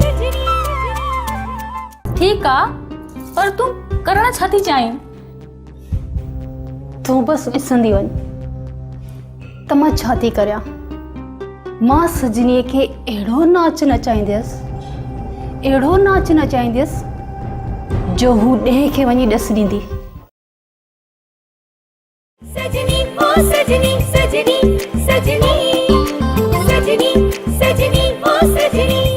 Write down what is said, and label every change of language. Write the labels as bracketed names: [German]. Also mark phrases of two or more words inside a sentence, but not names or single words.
[Sindhi] ठीक आ, पर तू करणु छा थी चाहीं? तूं बसि ॾिसंदी वञ त मां छा थी करियां। मां सजनीअ खे अहिड़ो नाच नचाईंदसि, अहिड़ो नाच नचाईंदसि जो हू ॾेह खे वञी ॾस ॾींदी। सजनी ओ सजनी सजनी सजनी सजनी सजनी ओ सजनी